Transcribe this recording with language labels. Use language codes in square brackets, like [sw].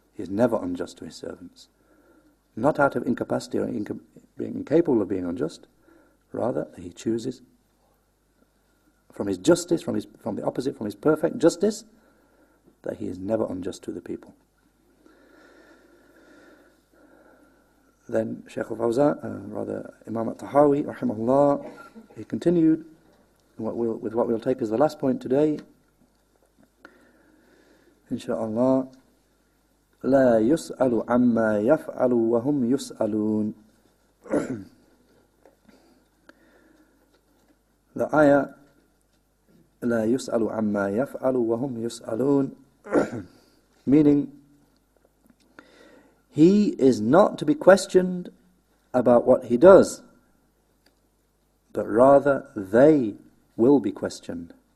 [en] He is never unjust to His servants. Not out of incapacity or being incapable of being unjust, rather He chooses from His justice, from the opposite, from His perfect justice, that He is never unjust to the people. Then Shaykh al Fawzan, Imam at-Tahaawee, rahimahullaah, he continued with what we'll take as the last point today. [ar] Insha'Allah, لا يسأل عما يفعل وهم يسألون. [en] The ayah, [ar] لا يسأل عما يفعل وهم يسألون, [en] meaning He is not to be questioned about what He does, but rather they will be questioned.